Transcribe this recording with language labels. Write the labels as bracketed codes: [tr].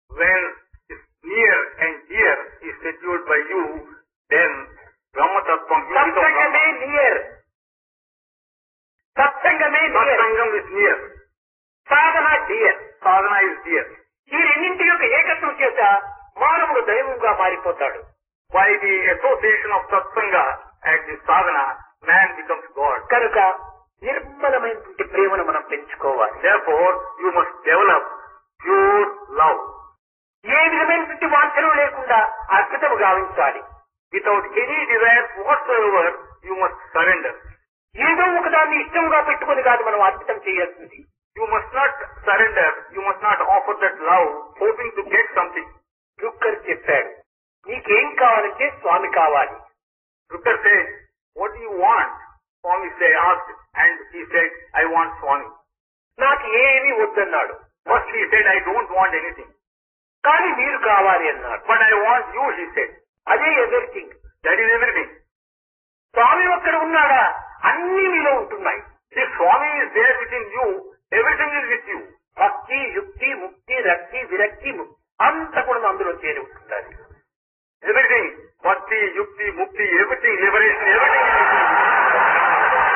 [en] When this near and dear is secured by you, then Brahma Tattvam, you become [te] సత్సంగమే [en] Brahma. Near, సత్సంగమే near, Satsangam is near. [te] Sadhana dear. [en] Sadhana is dear. [te] ఈ రెండింటి యొక్క ఏకత్వం చేత మానవుడు దైవంగా మారిపోతాడు. [en] By the association of satsanga and the sadhana, man becomes God. [te] కనుక నిర్మలమైనటువంటి ప్రేమను మనం పెంచుకోవాలి. [en] Therefore, you must develop pure love. [te] ఏ విధమైనటువంటి వాంఛలు లేకుండా అర్పితము గావించాలి. [en] Without any desire whatsoever, you must surrender. [te] ఏదో ఒకదాన్ని ఇష్టంగా పెట్టుకొని కాదు మనం అర్పితం చేయాల్సింది. [en] You must not surrender, you must not offer that love hoping to get something. [te] రుక్కర్ చెప్పాడు, నీకేం కావాలంటే స్వామి కావాలి. [en] Rukkar said, what do you want? Swami asked, and he said, I want Swami. [te] నాకు ఏమీ వద్దన్నాడు. [en] First he said, I don't want anything. [te] కానీ మీరు కావాలి అన్నాడు. [en] But I want you, he said. [te] అదే ఎవ్రీథింగ్. [en] That is everything. [te] స్వామి ఒక్కడ ఉన్నాడా? అన్ని మీలో ఉంటున్నాయి. [en] If Swami is there within you, everything is with you. [te] భక్తి, యుక్తి, ముక్తి, రక్తి, విరక్తి అంతా కూడా అందులో చేరి ఉంటున్నారు. [en] Everything, bhakti, yukti, mukti, everything, liberation, everything is with you.